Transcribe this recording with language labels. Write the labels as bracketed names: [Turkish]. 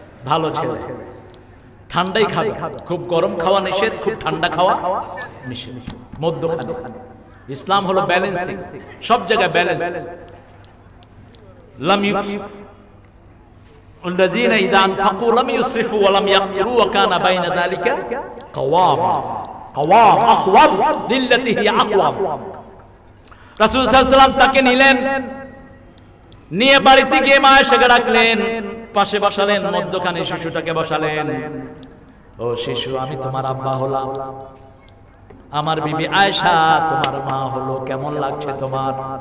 [Bangla] ভালো ছেলে, ঠান্ডাই খাবে, খুব গরম খাওয়া নিষেধ, খুব ঠান্ডা খাওয়া নিষেধ, মধ্যখানে। ইসলাম হলো ব্যালেন্সিং, সব জায়গায় ব্যালেন্স। [Arabic] লাম الذين إذا أنفقوا لم يسرفوا ولم يقتروا وكان بين ذلك قواما أقوام للتي هي أقوام। [Bangla] রাসূল সাল্লাল্লাহু আলাইহি ওয়াসাল্লাম তাকে নিলেন, নিয়ে বাড়িতে গিয়ে মা আয়েশাকে ডাকলেন, পাশে বসালেন, মধ্যখানে শিশুটাকে বসালেন। ও শিশু, আমি তোমার আব্বা হলাম, আমার বিবি আয়েশা তোমার মা হলো, কেমন লাগছে তোমার?